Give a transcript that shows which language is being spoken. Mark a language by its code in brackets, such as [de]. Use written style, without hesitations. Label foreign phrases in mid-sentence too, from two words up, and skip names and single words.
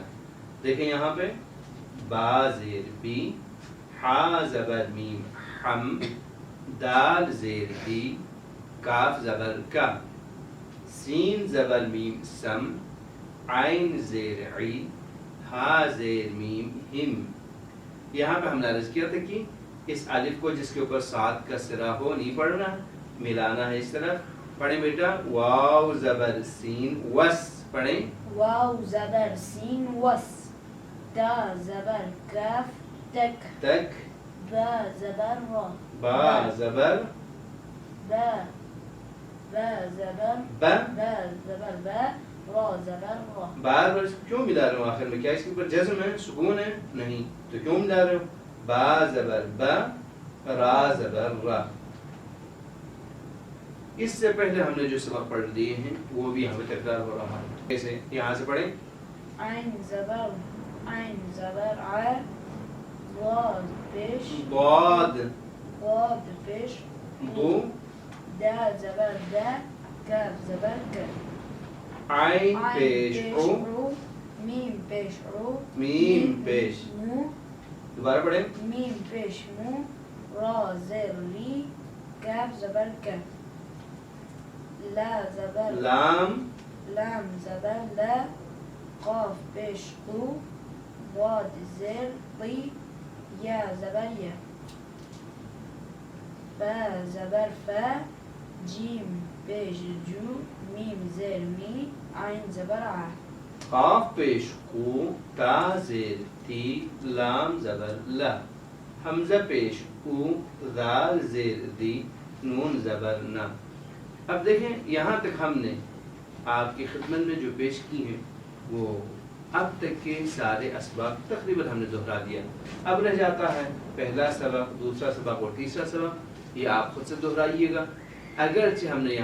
[ur] دیکھیں یہاں پہ با زیر بی حا زبر میم حم دال زیر دی کاف زبر کا سین زبر میم سم عین زیر عی ہا زیر میم ہم یہاں پہ ہم نے عرض کیا تھا کہ اس الف کو جس کے اوپر سات کا سرا ہو نہیں پڑھنا ملانا ہے اس طرح پڑھیں بیٹا واو زبر سین وس پڑھیں واو زبر سین وس دا زبر کاف تک تک با زبر را با زبر با با زبر با با زبر با را زبر را بار بار کیوں ملا رہے ہو آخر میں کیا اس کے اوپر جزم ہے سکون ہے نہیں تو کیوں ملا رہے ہو با زبر با را زبر را اس سے پہلے ہم نے جو سبق پڑھ لیے ہیں وہ بھی ہمیں تکرار ہو رہا ہے کیسے یہاں سے پڑھیں عین زبر ع ضاد پیش ضاد ضاد پیش دو دا زبر دا کاف زبر کا عین پیش او رو میم پیش رو میم پیش مو دوبارہ پڑھیں میم پیش مو را زیر لی کاف زبر کا لا زبر لام لام زبر لا قاف پیش قو ضاد زیر طی یا زبر یا با زبر فا جیم پیش جو میم زیر می عین زبر ع قاف پیش قو تا زیر تی لام زبر لا حمزہ پیش او ذال زیر دی نون زبر نا اب دیکھیں یہاں تک ہم نے آپ کی خدمت میں جو پیش کی ہیں وہ اب تک کے سارے اسباب تقریباً ہم نے دہرا دیا اب رہ جاتا ہے پہلا سبق دوسرا سبق اور تیسرا سبق یہ آپ خود سے دہرائیے گا اگرچہ ہم نے